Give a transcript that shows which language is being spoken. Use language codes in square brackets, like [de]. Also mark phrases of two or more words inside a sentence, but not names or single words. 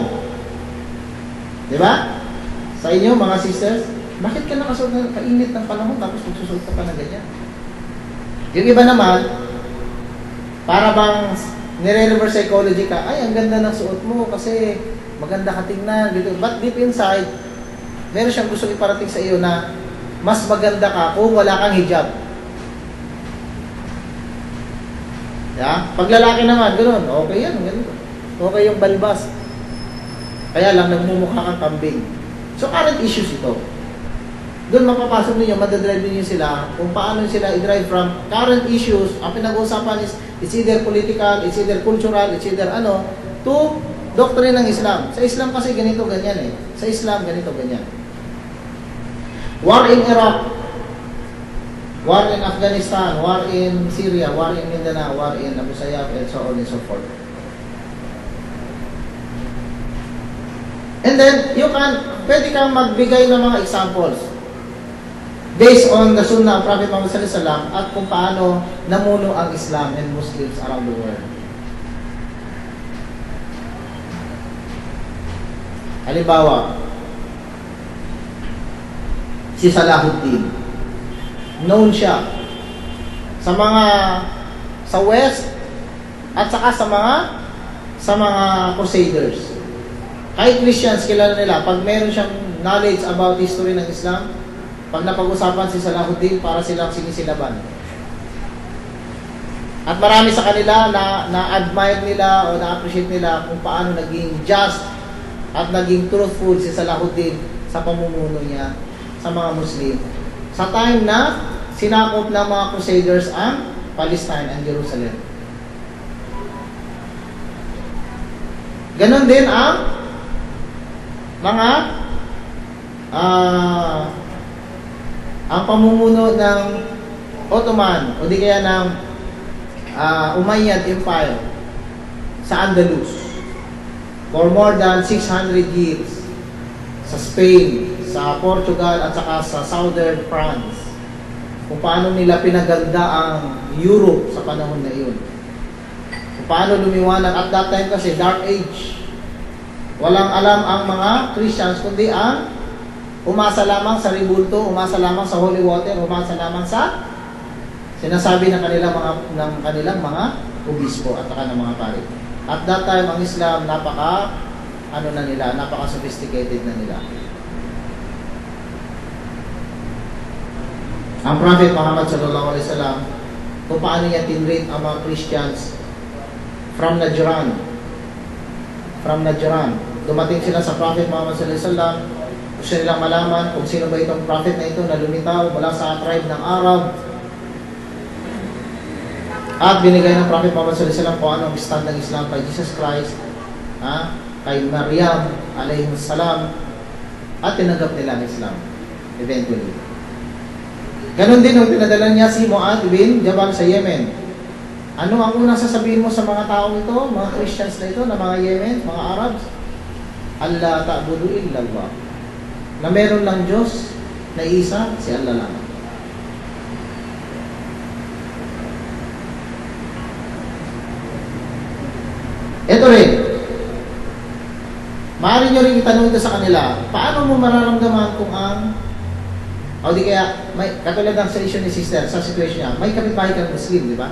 [tl] Diba? Sa inyo, mga sisters, bakit ka nakasuot na kainit ng panahon tapos magsusuot ka pa na ganyan? Yung iba naman, para bang nire- [en] reverse psychology [tl] ka, ay, ang ganda ng suot mo kasi maganda ka tingnan. [en] But deep inside, [tl] meron siyang gusto iparating sa iyo na mas maganda ka kung wala kang hijab. [en] Yeah? [tl] Pag lalaki naman, gano'n, okay yan, ganito. Okay yung balbas. Kaya lang, nagmumukha kang kambing. So, [en] current issues [tl] ito. Doon mapapasok ninyo, madadrive ninyo sila kung paano sila i-drive [en] from current issues. [tl] Ang pinag-uusapan is, [en] it's either political, it's either cultural, it's either to doctrine [tl] ng Islam. Sa Islam kasi ganito, ganyan eh. Sa Islam, ganito, ganyan. [en] War in Iraq, war in Afghanistan, war in Syria, war in Mindanao, war in Abu Sayyaf, and so on and so forth. And then, [tl] pwede kang magbigay ng mga [en] examples based on the Sunnah of Prophet Muhammad [ar] صلى الله عليه وسلم [tl] at kung paano namuno ang Islam [en] and Muslims around the world. [tl] Halimbawa, si Salahuddin. Known siya sa West at saka sa mga Crusaders. Kahit Christians, kilala nila. Pag meron siyang [en] knowledge about history [tl] ng Islam, pag napag-usapan si Salahuddin, para silang sinisilaban. At marami sa kanila na-admire nila o na-appreciate nila kung paano naging just at naging truthful si Salahuddin sa pamumuno niya sa mga Muslim. Sa time na sinakop ng mga Crusaders ang Palestine and Jerusalem. Ganon din ang mga ang pamumuno ng Ottoman o di kaya ng Umayyad Empire sa Andalus [en] for more than 600 years [tl] sa Spain, sa Portugal at saka sa Southern France. Kung paano nila pinaganda ang Europe sa panahon na iyon. Kung paano lumiwanag [en] at that time [tl] kasi Dark Age. Walang alam ang mga Christians kundi ang umasa lamang sa ribulto, umasa lamang sa holy water, umasa lamang sa sinasabi ng kanilang mga obispo at saka ng mga pari. [en] At that time [tl] ang Islam napaka sophisticated na nila. Ang Prophet Muhammad [ar] صلى الله عليه وسلم [tl] kung paano niya tinrate ang mga Christians from Najran. Dumating sila sa Prophet Muhammad [ar] صلى الله عليه وسلم. [tl] Gusto nilang malaman kung sino ba itong prophet na ito na lumitaw mula sa tribe ng Arab. At binigay ng Prophet Muhammad [ar] صلى الله عليه وسلم [tl] kung anong stand ng Islam kay Jesus Christ, kay Maryam [ar] عليه السلام, [tl] at tinanggap nila ang Islam eventually. Ganon din nung pinadala niya si Mu'adh bin Jabal sa Yemen. Ano ang unang sasabihin mo sa mga taong ito, mga Christians na ito, na mga Yemen, mga Arabs? [ar] ألا تعبدوا إلا الله. [tl] Na meron lang Diyos na isa, si Allah lang. Ito rin. Maaari nyo rin itanong ito sa kanila, paano mo mararamdaman kung ang, o di kaya, katulad ng sa issue ni sister, sa situation niya, may kapitbahay kang Muslim, di ba?